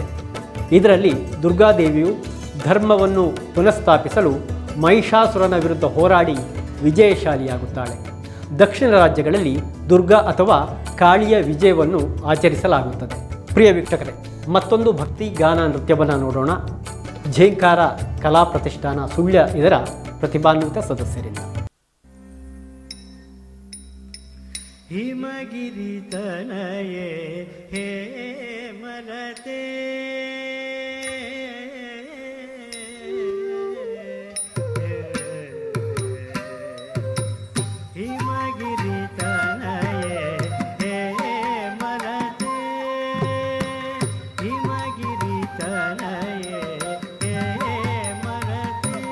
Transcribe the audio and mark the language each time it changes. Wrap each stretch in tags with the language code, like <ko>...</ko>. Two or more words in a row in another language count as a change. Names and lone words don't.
<kn>ಇದರಲ್ಲಿ ದುರ್ಗಾದೇವಿಯು ಧರ್ಮವನ್ನು ಪುನಃಸ್ಥಾಪಿಸಲು ಮಹಿಷಾಸುರನ ವಿರುದ್ಧ ಹೋರಾಡಿ ವಿಜಯಶಾಲಿಯಾಗುತ್ತಾಳೆ. ದಕ್ಷಿಣ ರಾಜ್ಯಗಳಲ್ಲಿ ದುರ್ಗಾ ಅಥವಾ ಕಾಳಿಯ ವಿಜಯವನ್ನು ಆಚರಿಸಲಾಗುತ್ತದೆ. ಪ್ರಿಯ ವೀಕ್ಷಕರೇ, ಮತ್ತೊಂದು ಭಕ್ತಿ ಗಾನ ನೃತ್ಯವನ್ನು ನೋಡೋಣ. ಝೇಂಕಾರ ಕಲಾ ಪ್ರತಿಷ್ಠಾನ ಸುಳ್ಯ ಇದರ ಪ್ರತಿಭಾನ್ವಿತ ಸದಸ್ಯರಿಂದ. ಹಿಮಗಿರಿ ತನಯೇ ಹೇ ಮಲತೆ ಹಿಮಗಿರಿ ತನಯೇ ಹೇ ಮಲತೆ ಹಿಮಗಿರಿ ತನಯೇ ಹೇ ಮಲತೆ</kn>